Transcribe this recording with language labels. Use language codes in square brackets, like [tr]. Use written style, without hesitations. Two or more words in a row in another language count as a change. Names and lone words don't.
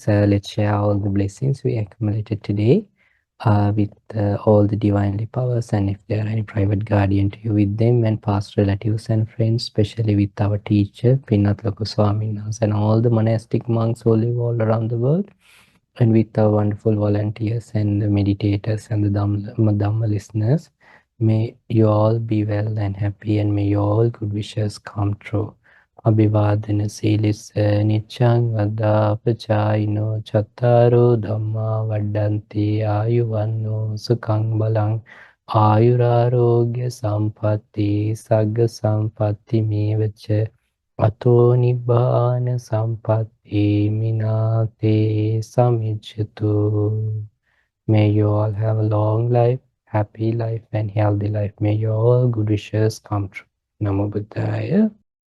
[en] Let's share all the blessings we accumulated today with all the divinely powers, and if there are any private guardian to you, with them, and past relatives and friends, especially with our teacher, Pinat Loku Swaminas, and all the monastic monks who live all around the world, and with our wonderful volunteers and the meditators and the Dhamma listeners. May you all be well and happy, and may your all good wishes come true. [pi] Abhivadana Silis Nichang Adapachayino Chattaro Dhamma Vadanti Ayuvanno Sukhang Balang Ayurarogya Sampatti Sagga Sampatti Mevacha Ato Nibbana Sampatti Minate Samichyatu. [en] May you all have a long life, happy life, and healthy life. May your all good wishes come true. [pi] Namo Buddhaya.